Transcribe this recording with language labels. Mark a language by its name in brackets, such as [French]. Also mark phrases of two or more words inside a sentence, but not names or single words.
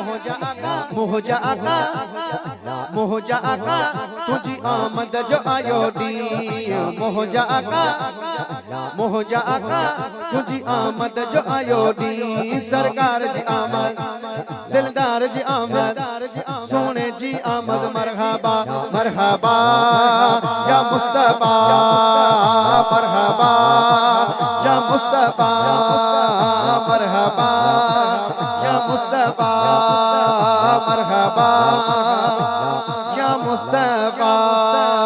[Sindhi] तुझी आमद जो आयो दी मोहजा आका तुझी आमद जो आयो दी सरकार जी आमद दिलदार जी आमद सोने जी आमद मरहबा [Arabic] مرحبا يا مصطفى مرحبا يا مصطفى مرحبا يا مصطفى مرحبا يا مصطفى